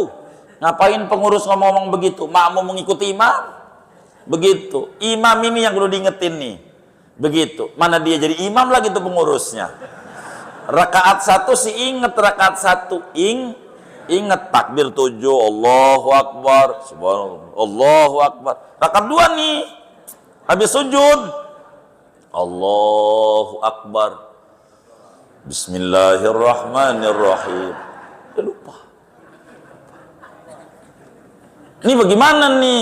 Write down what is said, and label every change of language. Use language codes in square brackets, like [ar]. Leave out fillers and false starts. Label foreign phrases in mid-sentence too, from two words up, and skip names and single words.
[id] Ngapain pengurus ngomong-ngomong begitu? Makmum mengikuti imam. Begitu. Imam ini yang perlu diingetin nih. Begitu. Mana dia jadi imam lagi tuh pengurusnya. Rakaat 1 sih inget rakaat 1. Ingat takbir 7, [ar] الله أكبر، سبحان الله، الله أكبر. [id] Rakaat 2 nih, habis sujud, [ar] الله أكبر، بسم الله الرحمن الرحيم. [id] Ya lupa. Ini bagaimana nih?